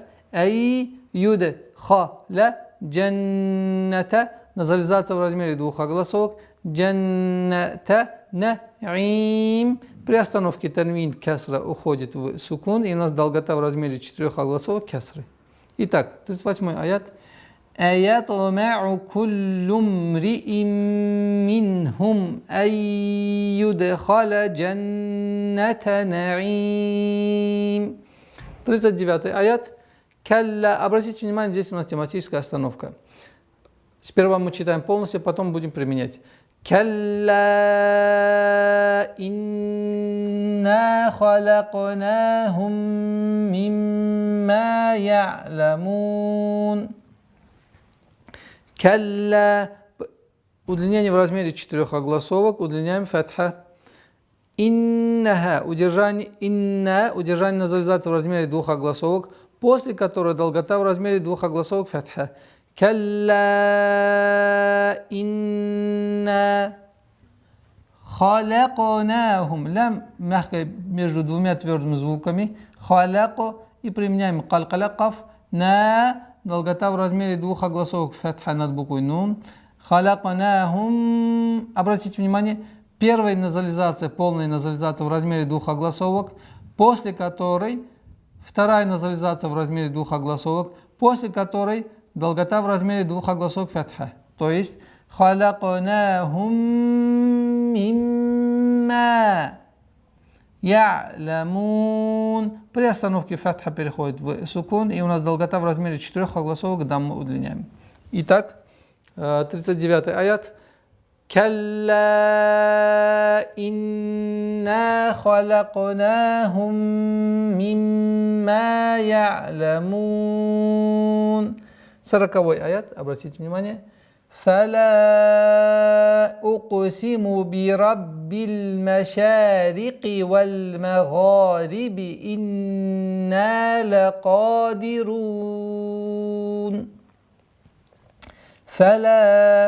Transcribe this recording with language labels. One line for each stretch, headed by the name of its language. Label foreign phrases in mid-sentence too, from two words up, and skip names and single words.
Arabic: أن يدخل جنة.
Russian: Назализация в размере двух огласовок.
Arabic: جنة نعيم.
Russian: При остановке танвин кесра уходит в сукун, и у нас долгота в размере 4 огласовок кесры. Итак, 38 аят.
Arabic: أيطمع كل امرئ منهم أن يدخل جنة نعيم.
Russian: 39 аят. Калла. Обратите внимание, здесь у нас тематическая остановка. Сперва мы читаем полностью, потом будем применять.
Arabic: كلا إنا خلقناهم مما يعلمون. كلا.
Russian: Удлинение в размере 4 огласовок. Удлиняем фатха. Иннаха. Удержание. Инна. Удержание назализации в размере 2 огласовок, после которой долгота в размере 2 огласовок фатха.
Arabic: كلا إنا خلقناهم.
Russian: Лям мягко между двумя твердыми звуками.
Arabic: خلق.
Russian: И применяем калькаля-каф. На. Долгота в размере 2 огласовок фатха над буквой нун.
Arabic: خلقناهم.
Russian: Обратите внимание, первая назализация, полная назализация в размере 2 огласовок, после которой вторая назализация в размере 2 огласовок, после которой долгота в размере 2 огласовок фатха. То есть
Arabic: خلقناهم مما يعلمون.
Russian: При остановке фатха переходит в сукун, и у нас долгота в размере 4 огласовок дамму удлиняем. Итак, 39 аят.
Arabic: كلا إنا خلقناهم مما يعلمون.
Russian: 40 аят, обратите внимание.
Arabic: فلا أقسم برب المشارق والمغارب إنا لقادرون. فلا.